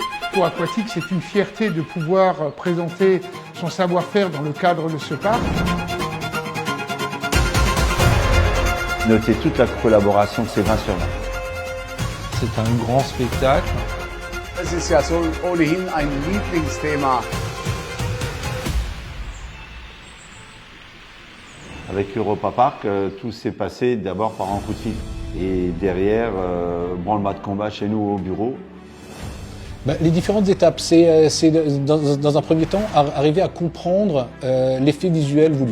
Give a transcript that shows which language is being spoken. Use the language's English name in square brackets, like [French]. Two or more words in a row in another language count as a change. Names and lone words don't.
[French] pour Aquatique, c'est une fierté de pouvoir présenter son savoir-faire dans le cadre de ce parc. Notez toute la collaboration de ces 20 sur 20. C'est un grand spectacle. [German] Es ist ja so ohnehin ein Lieblingsthema. [French] Avec Europa Park, tout s'est passé d'abord par un coup de fil. Et derrière, branle-bas de combat chez nous au bureau. Les différentes étapes, c'est dans un premier temps arriver à comprendre l'effet visuel voulu.